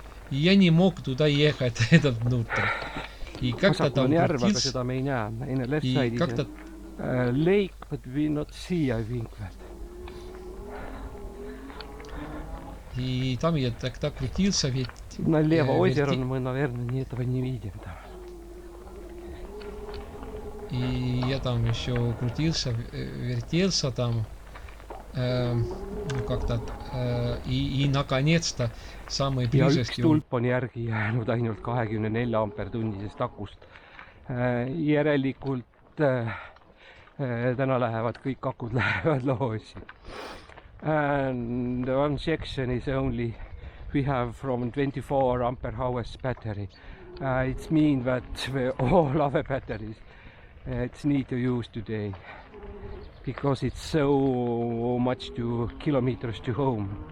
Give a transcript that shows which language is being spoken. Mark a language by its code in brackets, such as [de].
[ru] И я не мог туда ехать, этот внутрь. И как-то там крутился. И как-то [en] lake, but we not see, I think that. [ru] И там я так крутился, ведь... Налево озеро, но мы, наверное, этого не видим там. И я там еще крутился, вертелся там, ну как-то, и наконец-то самый близкий... [et] Ja üks tulp on järgi jäänud ainult 24 ampertunnisest akust. Järelikult täna lähevad kõik akud lähevad loosi. [en] And one section is only we have from 24 ampere hours battery. It means that all other batteries it's need to use today because it's so much to kilometers to home.